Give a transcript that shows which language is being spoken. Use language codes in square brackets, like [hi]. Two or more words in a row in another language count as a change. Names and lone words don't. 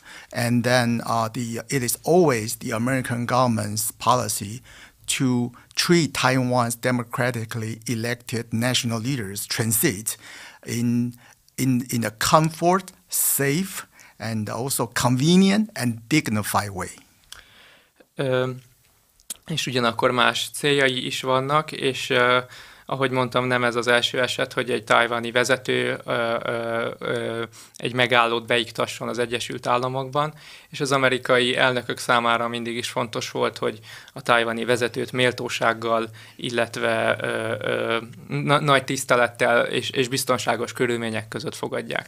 [en] And then it is always the American government's policy to treat Taiwan's democratically elected national leaders transit in a comfort, safe, and also convenient and dignified way. [hu] És ugyanakkor más céljai is vannak, és ahogy mondtam, nem ez az első eset, hogy egy tajvani vezető egy megállót beiktasson az Egyesült Államokban, és az amerikai elnökök számára mindig is fontos volt, hogy a tajvani vezetőt méltósággal, illetve nagy tisztelettel és biztonságos körülmények között fogadják.